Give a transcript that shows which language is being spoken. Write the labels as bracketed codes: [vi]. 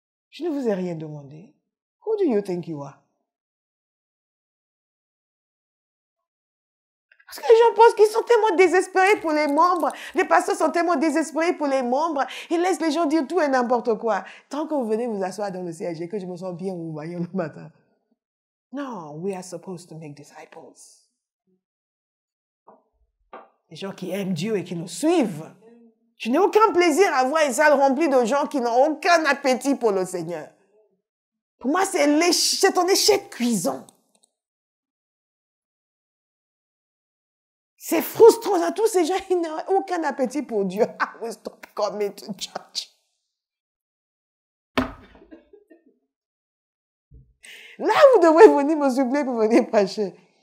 [fr] Je ne vous ai rien demandé. [en] Who do you think you are? [fr] Parce que les gens pensent qu'ils sont tellement désespérés pour les membres. Les pasteurs sont tellement désespérés pour les membres. Ils laissent les gens dire tout et n'importe quoi. Tant que vous venez vous asseoir dans le siège et que je me sens bien vous voyez le matin. [en] Non, we are supposed to make disciples. [fr] Les gens qui aiment Dieu et qui nous suivent. Je n'ai aucun plaisir à voir une salle remplie de gens qui n'ont aucun appétit pour le Seigneur. Pour moi, c'est un échec cuisant. C'est frustrant. Tous ces gens, ils n'ont aucun appétit pour Dieu. [en] I will stop coming to church. [fr] Là, vous devrez venir me supplier pour venir prêcher.